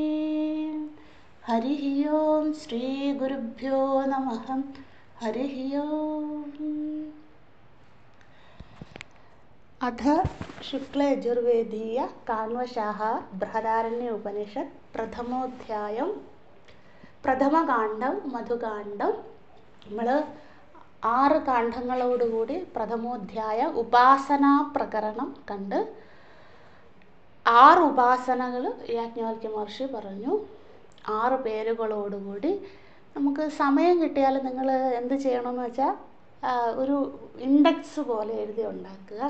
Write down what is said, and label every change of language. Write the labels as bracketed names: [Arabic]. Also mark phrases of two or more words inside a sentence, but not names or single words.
[Sanskrit] हरिः ओम श्री गुरुभ्यो नमः। हरिः ओम। अथ शुक्लयजुर्वेदीय काण्वशाः बृहदारण्य उपनिषत् प्रथमोऽध्यायं പ്രഥമകാന്ഡം മധുകാന്ഡം. [Malayalam] നമ്മൾ 6 കാണ്ഡങ്ങളോടുകൂടി പ്രഥമോധ്യായ ഉപാസനാ പ്രകരണം കണ്ട് 6 ഉപാസനകൾ യാജ്ഞവൽക്യ മഹർഷി പറഞ്ഞു. 6 പേരുകളോടുകൂടി നമുക്ക് സമയം കിട്ടിയാൽ നിങ്ങൾ എന്ത് ചെയ്യണമെന്ന് വെച്ചാൽ ഒരു ഇൻഡെക്സ് പോലെ എഴുതി ഉണ്ടാക്കുക.